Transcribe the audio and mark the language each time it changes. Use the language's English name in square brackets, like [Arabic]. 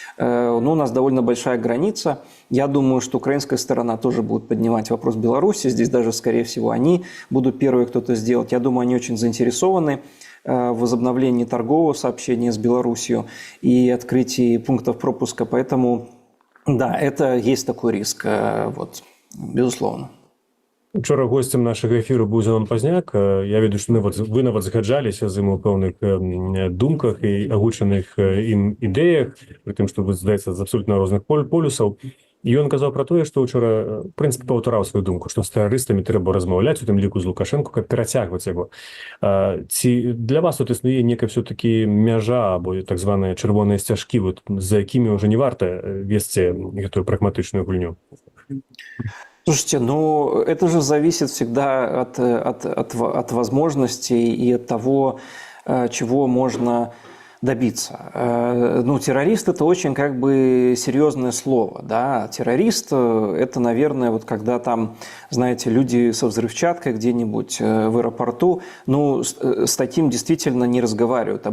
[Russian] У нас довольно большая граница. Я думаю, что украинская сторона тоже будет поднимать вопрос Беларуси. Здесь даже, скорее всего, они будут первые кто-то сделать. Я думаю, они очень заинтересованы в возобновлении торгового сообщения с Беларусью и открытии пунктов пропуска. Поэтому, да, это есть такой риск, безусловно. [Belarusian] Учора гостем нашага эфіру быў Зенон Пазняк. Я ведаю, што вы нават згаджаліся з ім у пэўных думках і агучаных ім ідэях, пры тым, што вы, здаецца, з абсолютна розных полюсаў. І ён казаў пра тое, што учора, в прынцыпе, паўтараў сваю думку, што з тэрарыстамі трэба размаўляць, у тым ліку з Лукашэнко, каб перацягваць яго. Ці для вас тут існуе некая все-таки мяжа або так званыя чырвоныя сцяжкі, за якімі ўжо не варта весці гэтую прагматычную гульню? [Russian] Слушайте, это же зависит всегда от возможностей и от того, чего можно добиться. Террорист – это очень серьезное слово. Да? Террорист – это, наверное, когда там, знаете, люди со взрывчаткой где-нибудь в аэропорту, с таким действительно не разговаривают.